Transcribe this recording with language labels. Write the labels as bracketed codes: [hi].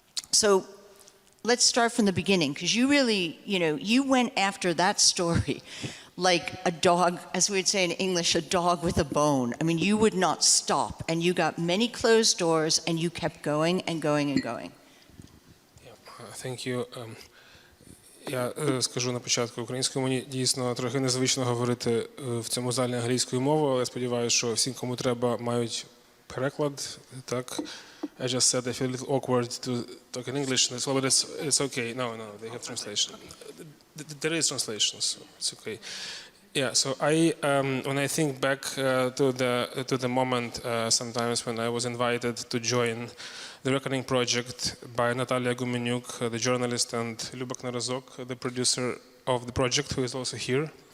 [en] So let's start from the beginning, because you really, you went after that story like a dog, as we would say in English, a dog with a bone. You would not stop, and you got many closed doors, and you kept going and going and going. Thank you. [uk] Я скажу на початку, українською мені дійсно трохи незвично говорити в цьому залі англійською мовою, але сподіваюся, що всі, кому треба, мають переклад. Так. [en] I just said I feel a little awkward to talk in English, but it's okay. No, they have translation. There is translation, so it's okay. Yeah, so when I think back to the moment sometimes when I was invited to join The Reckoning Project by Natalia Gumenyuk, the journalist, and Lubak Narazok, the producer of the project, who is also here.